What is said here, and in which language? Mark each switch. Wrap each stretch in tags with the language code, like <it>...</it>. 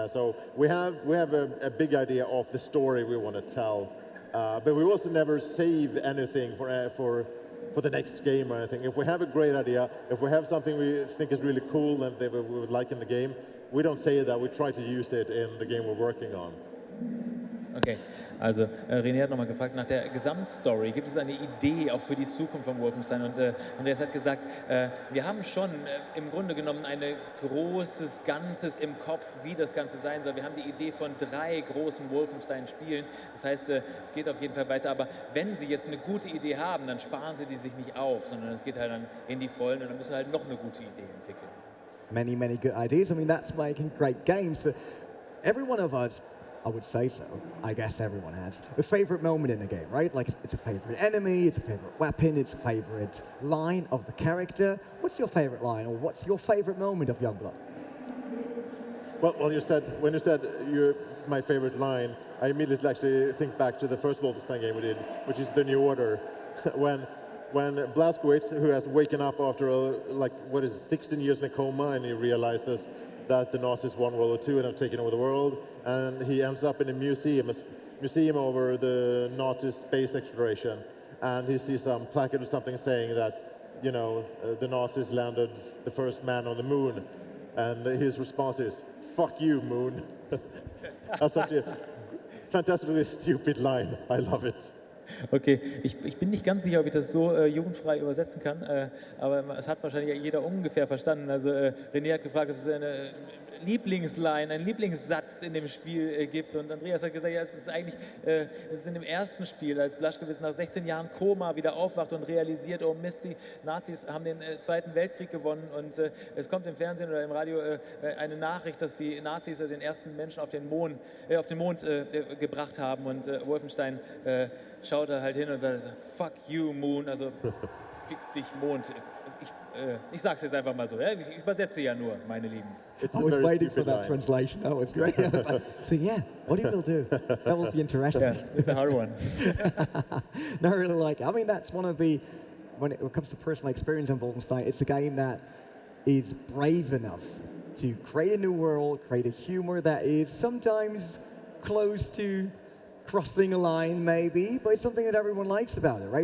<en>So we have a big idea of the story we want to tell, but we also never save anything for the next game or anything. If we have a great idea, if we have something we think is really cool and that we would like in the game, we don't say that. We try to use it in the game we're working on.</en> <de>Okay, also René hat nochmal gefragt nach der Gesamtstory. Gibt es eine Idee auch für die Zukunft von Wolfenstein? Und Andreas hat gesagt, wir haben schon im Grunde genommen ein großes Ganzes im Kopf, wie das Ganze sein soll. Wir haben die Idee von 3 großen Wolfenstein-Spielen. Das heißt, es geht auf jeden Fall weiter. Aber wenn Sie jetzt eine gute Idee haben, dann sparen Sie die sich nicht auf, sondern es geht halt dann in die Vollen und dann müssen Sie halt noch eine gute Idee entwickeln.</de> <en>Many good ideas. I mean, that's making great games, but every one of us, I would say so, I guess everyone has, a favorite moment in the game, right? Like, it's a favorite enemy, it's a favorite weapon, it's a favorite line of the character. What's your favorite line, or what's your favorite moment of Youngblood? Well, when you said you're my favorite line, I immediately actually think back to the first Wolfenstein game we did, which is the New Order, when Blazkowicz, who has waken up after 16 years in a coma, and he realizes that the Nazis won World War II and have taken over the world, and he ends up in a museum over the Nazi space exploration, and he sees some placard or something saying that, you know, the Nazis landed the first man on the moon, and his response is, "Fuck you, moon." That's such a fantastically stupid line. I love it.</en> <de>Okay, ich bin nicht ganz sicher, ob ich das so jugendfrei übersetzen kann, aber es hat wahrscheinlich jeder ungefähr verstanden. Also René hat gefragt, ob es eine Lieblingsline, einen Lieblingssatz in dem Spiel gibt, und Andreas hat gesagt, ja, es ist in dem ersten Spiel, als Blazkowicz nach 16 Jahren Koma wieder aufwacht und realisiert, oh Mist, die Nazis haben den Zweiten Weltkrieg gewonnen, und es kommt im Fernsehen oder im Radio eine Nachricht, dass die Nazis den ersten Menschen auf den Mond gebracht haben, und Wolfenstein schaut da halt hin und sagt,</de> <en>"Fuck you, Moon",</en> <de>also fick dich, Mond. Ich sag's jetzt einfach mal so, ja? Ich übersetze ja nur, meine Lieben.</de> <en>I was waiting for that translation. That was great. I was like, so yeah, what he will do? That will be interesting. Yeah, it's a hard one. No, I really like it. I mean, that's one of the, when it comes to personal experience in Wolfenstein, it's a game that is brave enough to create a new world, create a humor that is sometimes close to crossing a line, maybe, but it's something that everyone likes about it, right?</en>